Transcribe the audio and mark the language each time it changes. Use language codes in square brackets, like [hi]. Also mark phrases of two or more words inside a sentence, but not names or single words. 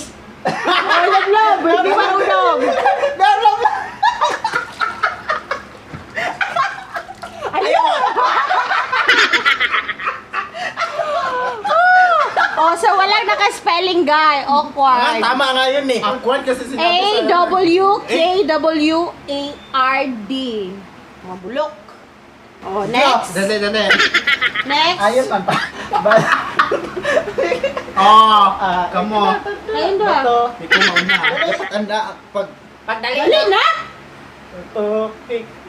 [tl] Love. Hindi marunong. Oh, so walang naka-spelling guy. Awkward. Tama nga yun eh. Awkward kasi sinabi sa... A-W-K-W-A-R-D. Mga bulok. Oh, next. Dali. Next. Ayun man pa. Kamo. Ayun ba? Hindi ko mauna. Anda, Dali na. Ito, pick.